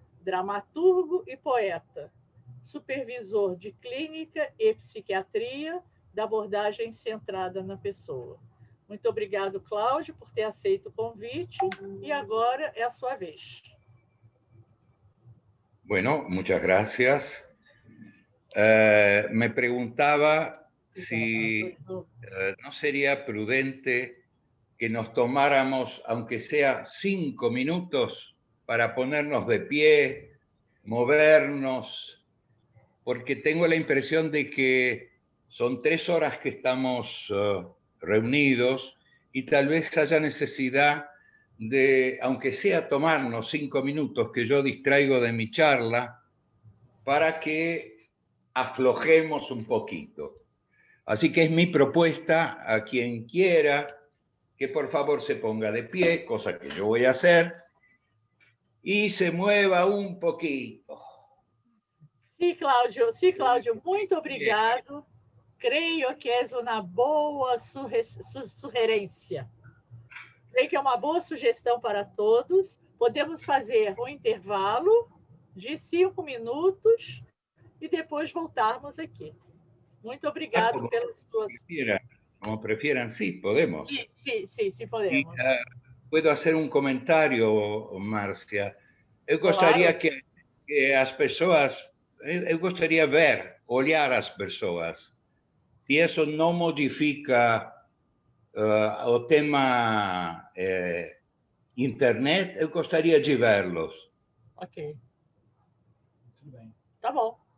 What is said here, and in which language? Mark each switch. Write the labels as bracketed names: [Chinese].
[Portuguese] Dramaturgo e poeta, supervisor de clínica e psiquiatria da abordagem centrada na pessoa. Muito obrigado, Cláudio, por ter aceito o convite, e agora é a sua vez. [Spanish] Bueno, muchas gracias. Me preguntaba si no sería prudente que nos tomáramos, aunque sea 5 minutos, para ponernos de pie, movernos, porque tengo la impresión de que son 3 horas que estamos reunidos y tal vez haya necesidad de, aunque sea tomarnos 5 minutos que yo distraigo de mi charla, para que aflojemos un poquito. Así que es mi propuesta a quien quiera que por favor se ponga de pie, cosa que yo voy a hacer, y se mueva un poquito. [Portuguese] Sim, Cláudio, muito obrigado. Creio que és uma boa sugerência. Creio que é uma boa sugestão para todos. Podemos fazer um intervalo de 5 minutos e depois voltarmos aqui. Muito obrigado pelas suas... [Spanish] Como prefieran, sí, podemos. Sí, podemos. Puedo hacer un comentario, Márcia. [Portuguese] Eu gostaria claro. que as pessoas... Eu gostaria de ver, olhar as pessoas. Se isso não modifica o tema internet, eu gostaria de vê-los. Ok. Tudo bem. Tá bom.